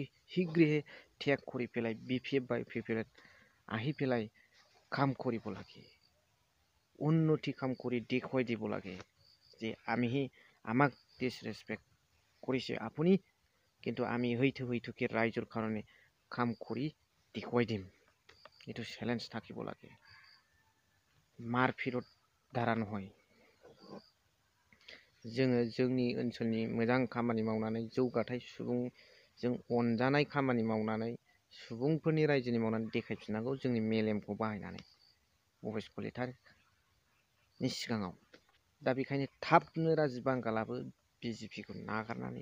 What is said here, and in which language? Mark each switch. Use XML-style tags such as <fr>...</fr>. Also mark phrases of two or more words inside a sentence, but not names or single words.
<as>শীঘ্ৰে ত্যাগ কৰি পেলাই BPF বা PPF আহি পেলাই কাম কৰিব লাগে উন্নতি কাম কৰি দেখুৱাই দিব লাগে যে আমি আমাক ডিসরেসপেক্ট কৰিছে আপুনি কিন্তু আমি হয়তো ৰাইজৰ কাৰণে কাম কৰি দেখুৱাই দিম এটো চ্যালেঞ্জ থাকিব লাগে মাरफिरत দ্বাৰা নহয়</as> <brx>जोङो जोंनि ओनसोलनि मोजां खामानि मावनानै जौगाथाय सुबुंजों अनजानाय खामानि मावनानै सुबुंफोरनि रायजोनि मावनानै देखायफिननांगौ जोंनि मेलेमखौ बाहायनानै भवेश कलितानि सिगाङाव दा बेखायनो थाबनो राजीव बांगालाबो बिजेपिखौ नागारनानै</brx>